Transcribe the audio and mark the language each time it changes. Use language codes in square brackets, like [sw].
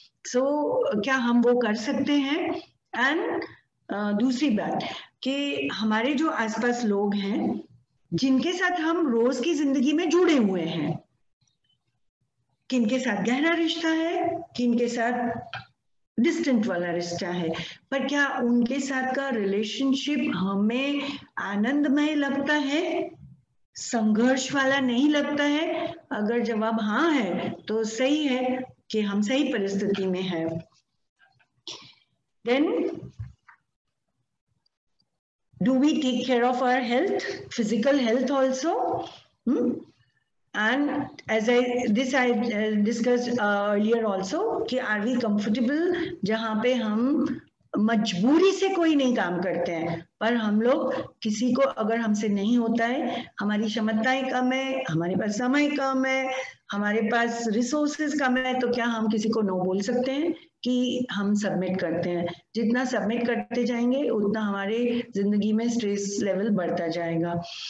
[hi] सो क्या हम वो कर सकते हैं। एंड दूसरी बात कि हमारे जो आसपास लोग हैं जिनके साथ हम रोज की जिंदगी में जुड़े हुए हैं, किनके साथ गहरा रिश्ता है, किनके साथ डिस्टेंट वाला रिश्ता है, पर क्या उनके साथ का रिलेशनशिप हमें आनंदमय लगता है, संघर्ष वाला नहीं लगता है। अगर जवाब हाँ है तो सही है कि हम सही परिस्थिति में हैं। [en] Then do we take care of our health, physical health also? And as I discussed earlier also कि are we comfortable [hi] जहाँ पे हम मजबूरी से कोई नहीं काम करते हैं, पर हम लोग किसी को अगर हमसे नहीं होता है, हमारी क्षमताएं कम है, हमारे पास समय कम है, हमारे पास रिसोर्सेज कम है, तो क्या हम किसी को नो बोल सकते हैं कि हम सबमिट करते हैं? जितना सबमिट करते जाएंगे उतना हमारे जिंदगी में स्ट्रेस लेवल बढ़ता जाएगा।